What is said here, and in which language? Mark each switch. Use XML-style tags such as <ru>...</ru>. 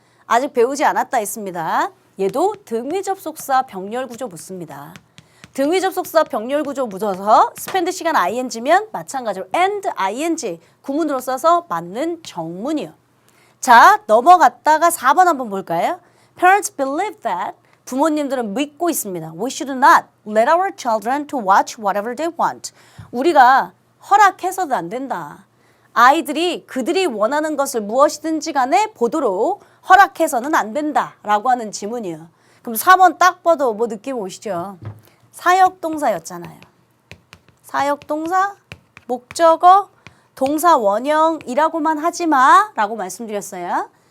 <ko>아직 배우지 않았다 했습니다. 얘도 등위 접속사 병렬 구조 묻습니다. 등위 접속사 병렬 구조 묻어서 spend 시간 ing면 마찬가지로 and ing 구문으로 써서 맞는 정문이요. 자, 넘어갔다가 4번 한번 볼까요?</ko> <en>Parents believe that</en> <ko>부모님들은 믿고 있습니다.</ko> <en>We should not let our children to watch whatever they want.</en> <ko>우리가 허락해서도 안 된다. 아이들이 그들이 원하는 것을 무엇이든지 간에 보도록 허락해서는 안 된다라고 하는 지문이에요. 그럼 4번 딱 봐도 뭐 느낌 오시죠? 사역동사였잖아요. 사역동사, 목적어, 동사 원형이라고만 하지 마 라고 말씀드렸어요.</ko>